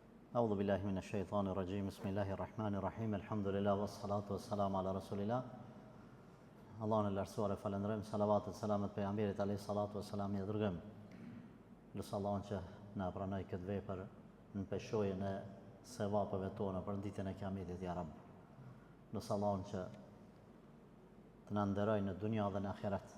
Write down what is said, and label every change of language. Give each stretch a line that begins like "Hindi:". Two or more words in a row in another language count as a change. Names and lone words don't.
Arabic: أعوذ بالله من الشيطان الرجيم. بسم الله الرحمن الرحيم. الحمد لله والصلاة والسلام على رسول الله.
Albanian: Allahun e lartësuar e falenderojmë, salavat e selamet pejgamberit
Arabic: عليه الصلاة والسلام
Albanian: i dërgojmë. Lutë Allahun që na pranoj këtë vepër në peshojën e sevapeve tona për ditën e Kiametit
Arabic: يا رب.
Albanian: Lutë Allahun që të na nderojë në dunja dhe në ahiret.